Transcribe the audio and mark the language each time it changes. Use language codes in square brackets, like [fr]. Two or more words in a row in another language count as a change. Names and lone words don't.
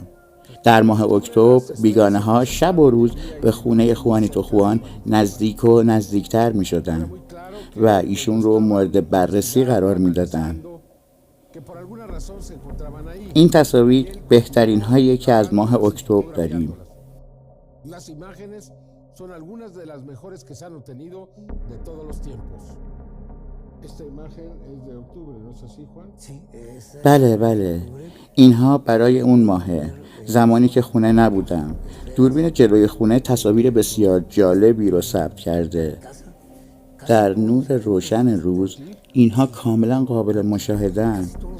[fa] در ماه اکتبر بیگانه ها شب و روز به خونه خوانیتو خوان نزدیک و نزدیکتر می شدن و ایشون رو مورد بررسی قرار می دادن. این تصاویر بهترین هایی که از ماه اکتبر داریم. [es] son algunas de las mejores que se han obtenido de todos los tiempos. Esta imagen es de octubre, ¿no es así, Juan? [fa] بله اینها برای اون ماهه، زمانی که خونه نبودم. دوربین جلوی خونه تصاویر بسیار جالبی رو ثبت کرده. در نور روشن روز اینها کاملا قابل مشاهده‌اند.